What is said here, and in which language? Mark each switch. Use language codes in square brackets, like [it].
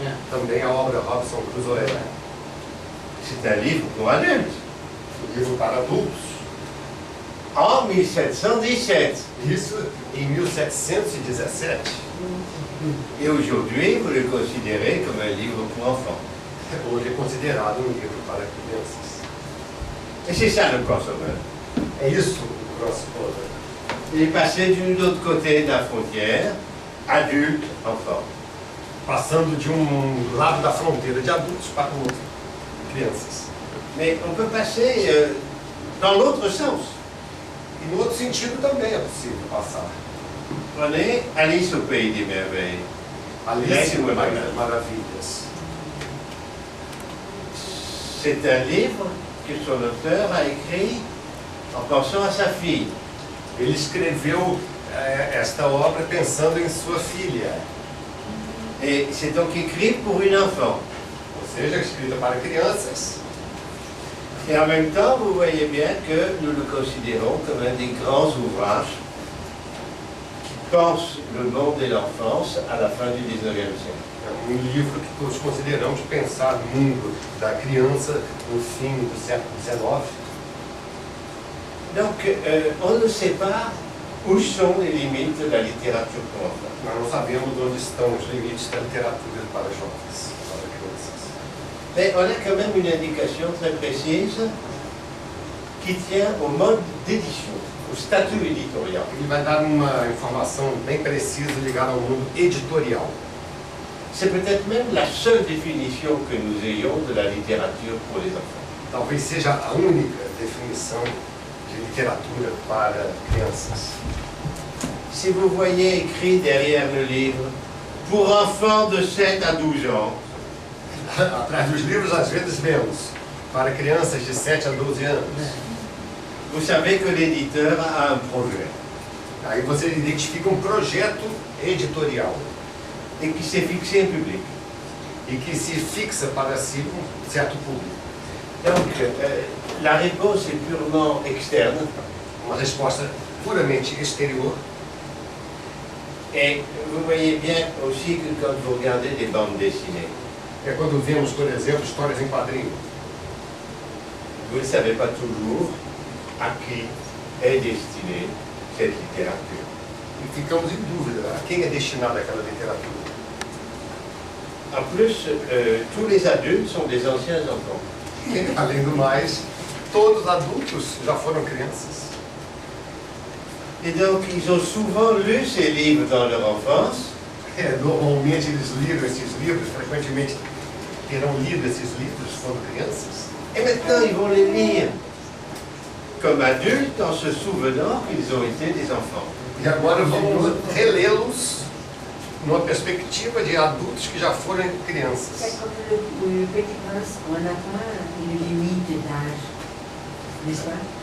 [pt] Também a obra Robinson Crusoe. [fr] C'est un livre pour adultes. [pt] Um livro para adultos. [fr] En 1717. [pt] Isso em 1717. [fr] Et aujourd'hui, vous le considérez comme un livre pour enfants. [pt] Hoje é considerado um livro para crianças. [fr] Et c'est ça le crossover. [pt] É isso o crossover. [fr] Il est passé de l'autre côté de la frontière, adulte, enfant. [pt] Passando de lado da fronteira de adultos para o outro, de crianças. [fr] Mais on peut passer dans l'autre sens. [pt] E no outro sentido também é possível passar. [fr] Prenez Alice au Pays des Merveilles. [pt] Alice no País das Maravilhas. [fr] C'est un livre que son auteur a écrit en pensant à sa fille. [pt] Ele escreveu esta obra pensando em sua filha. [fr] Et c'est donc écrit pour une enfant. [pt] Ou seja, escrita para crianças. [fr] Et en même temps, vous voyez bien que nous le considérons comme un des grands ouvrages qui pense le monde et l'enfance à la fin du 19e siècle. [pt] É um livro que todos consideramos pensar no mundo da criança no fim do século XIX. [fr] Donc, on ne sait pas où sont les limites de la littérature pour enfants. [pt] Nós não sabemos onde estão os limites da literatura para jovens, para crianças. [fr] Mais on a quand même une indication très précise qui tient au mode d'édition, au statut éditorial. [pt] Ele vai dar uma informação bem precisa ligada ao mundo editorial. [fr] C'est peut-être même la seule définition que nous ayons de la littérature pour les enfants. [pt] Talvez seja a única definição de literatura para crianças. [fr] Si vous voyez écrit derrière le livre, pour enfants de 7 à 12 ans, [pt] Atrás dos livros, às vezes, vemos para crianças de 7 a 12 anos. [fr] vous savez que l'éditeur a un projet [pt] Aí você identifica um projeto editorial [fr] et qui s'est fixé en public. [pt] e que se fixa para si um certo público. [fr] Donc, la réponse est purement externe [pt] Uma resposta puramente exterior. [fr] et vous voyez bien aussi que quand vous regardez des bandes dessinées, [pt] É quando vemos, por exemplo, histórias em quadrinho. [fr] vous ne savez pas toujours à qui est destinée cette littérature. [pt] E ficamos em dúvida a quem é destinada aquela literatura. [fr] En plus, tous les adultes sont des anciens enfants. [pt] E, além do mais, todos os adultos já foram crianças. [fr] Et donc, ils ont souvent lu ces livres dans leur enfance, [pt] Normalmente eles liram esses livros, frequentemente terão lido esses livros quando crianças. [fr] et maintenant ils vont les lire comme adultes en se souvenant qu'ils ont été des enfants. [pt] E agora vamos relê-los numa perspectiva de adultos que já foram [fr] C'est [pt] crianças. [fr] comme le Petit Prince, on n'a pas une limite d'âge, n'est-ce pas?